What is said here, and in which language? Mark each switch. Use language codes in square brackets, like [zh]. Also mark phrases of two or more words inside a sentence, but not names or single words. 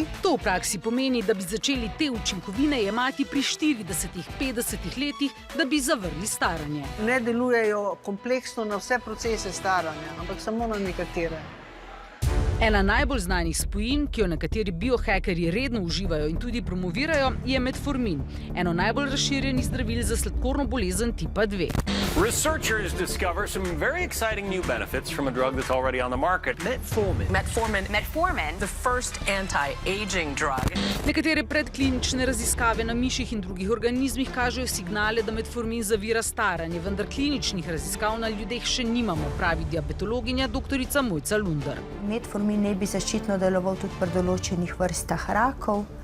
[sl] To v praksi pomeni, da bi začeli te učinkovine jemati pri 40-50 letih, da bi zavrli staranje. Ne delujejo kompleksno na vse procese staranja, ampak samo na nekatere. Ena najbolj znanih spojin, ki jo nekateri biohackerji redno uživajo in tudi promovirajo, je metformin, eno najbolj razširjenih zdravil za sladkorno bolezen tipa 2. [en] Researchers discover some very exciting new benefits from a drug that's already on the market. Metformin, the first anti-aging drug. [sl] Nekatere predklinične raziskave na miših in drugih organizmih kažejo signale, da metformin zavira staranje, vendar kliničnih raziskav na ljudeh še nimamo, pravi diabetologinja dr. Mojca Lundar. Metformin naj bi zaščitno deloval tudi pri določenih vrstah rakov.